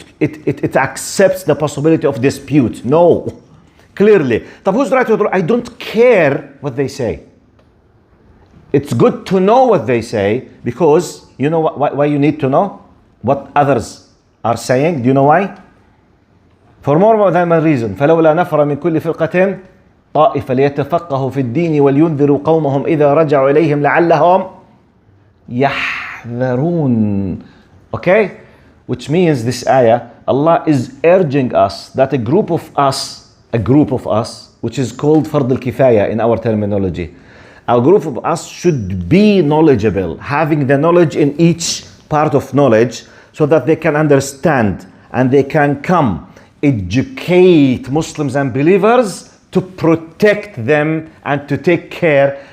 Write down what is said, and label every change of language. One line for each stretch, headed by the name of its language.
English: it accepts the possibility of dispute. No, clearly. طب who's right or wrong? I don't care what they say. It's good to know what they say, because you know why you need to know what others are saying. Do you know why? For more than one reason.
Arabic: فلولا نفر من كل فرقة طائفة ليتفقهوا في الدين ولينذروا قومهم إذا رجعوا إليهم لعلهم يحذرون.
English: Okay? Which means this ayah, Allah is urging us that a group of us, which is called Fard al-Kifaya in our terminology, a group of us should be knowledgeable, having the knowledge in each part of knowledge, so that they can understand and they can come educate Muslims and believers to protect them and to take care.